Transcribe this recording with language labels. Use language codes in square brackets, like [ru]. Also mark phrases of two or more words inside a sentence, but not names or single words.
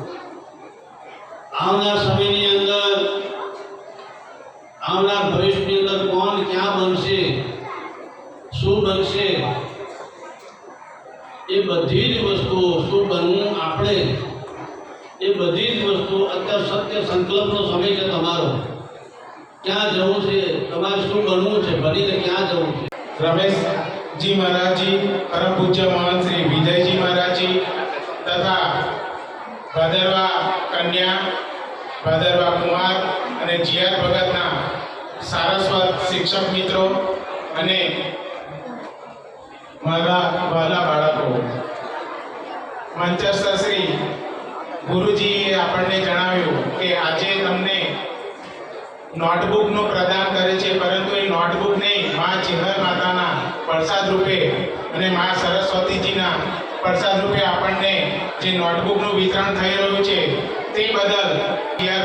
[gu] આવનાર સમયની અંદર, આવનાર ભવિષ્યની અંદર કોણ ક્યાં બનશે, શું બનશે, એ બધી જ વસ્તુઓ, શું બનવું આપણે, એ બધી જ વસ્તુઓ અત્યારે સત્ય સંકલ્પનો સમય છે તમારો। ક્યાં જવું છે, તમારે શું બનવું છે, બનીને ક્યાં જવું છે। રમેશજી મહારાજજી, પરમ પૂજ્ય મહંત શ્રી વિજયજી મહારાજજી તથા ભાદરવા કન્યા, ભાદરવા કુમાર અને જી.આર. ભગતના સારસ્વત શિક્ષક મિત્રો અને મારા વહાલા બાળકો, મંચસ્થ શ્રી ગુરુજીએ આપણને જણાવ્યું કે આજે તમને નોટબુકનું પ્રદાન કરે છે, પરંતુ એ નોટબુકને મા ચેહર માતાના પ્રસાદ રૂપે અને મા સરસ્વતીજીના પ્રસાદ રૂપે આપણને જે નોટબુકનું વિતરણ થઈ રહ્યું છે તે બદલ જી.આર.